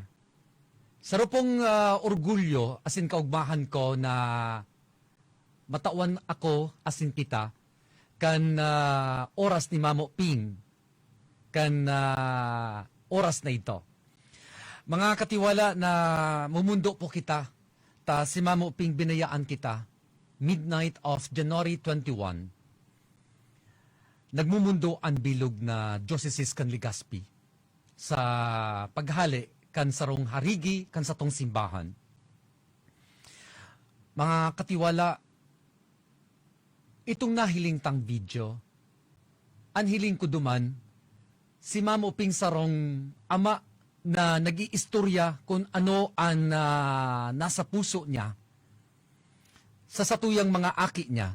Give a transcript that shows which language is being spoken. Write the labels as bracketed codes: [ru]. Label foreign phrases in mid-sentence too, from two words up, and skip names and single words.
[bik] Saro pong orgulyo asin kaugmahan ko na matawan ako asin kita kan oras ni Mamo Ping kan oras na ito. Mga katiwala na mumundo po kita, ta si Mamo Ping binayaan kita, [en] midnight of January 21, [bik] nagmumundo ang bilog na Diocese kan Legazpi sa paghali kan sarong harigi kan satong simbahan. Mga katiwala, itong nahiling tang video, anhiling ko duman, si Mamo Ping sarong ama na nag-iistorya kung ano ang nasa puso niya sa satuyang mga aki niya.